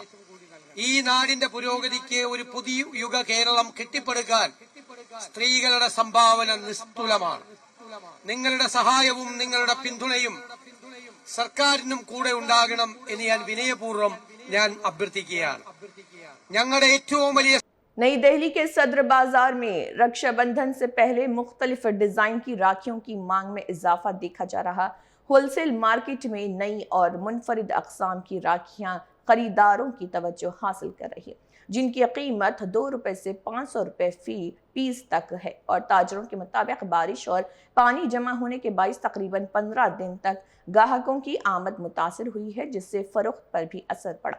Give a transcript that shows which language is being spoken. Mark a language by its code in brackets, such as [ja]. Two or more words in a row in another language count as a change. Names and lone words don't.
[ml] ഈ നാടിന്റെ പുരോഗതിക്ക് ഒരു പുതിയ യുഗ കേരളം കെട്ടിപ്പടുക്കാൻ സ്ത്രീകളുടെ സംഭാവന നിസ്തുലമാണ്. നിങ്ങളുടെ സഹായവും നിങ്ങളുടെ പിന്തുണയും സർക്കാരിനും കൂടെ ഉണ്ടാകണം എന്ന് ഞാൻ വിനയപൂർവ്വം അഭ്യർത്ഥിക്കുകയാണ്. ഞങ്ങളുടെ ഏറ്റവും വലിയ [hi] नई दिल्ली के सदर बाजार में रक्षाबंधन से पहले मुख्तलिफ डिजाइन की राखियों की मांग में इजाफा देखा जा रहा। [en] wholesale market [hi] में नई और मुनफरिद अक़साम की राखियां खरीदारों की तवज्जो हासिल कर रही है, जिनकी कीमत ₹2 से ₹500 फी पीस तक है और ताजरों के मुताबिक बारिश और पानी जमा होने के बाइस तकरीबन 15 दिन तक ग्राहकों की आमद मुतासिर हुई है, जिससे फरोख्त पर भी असर पड़ा।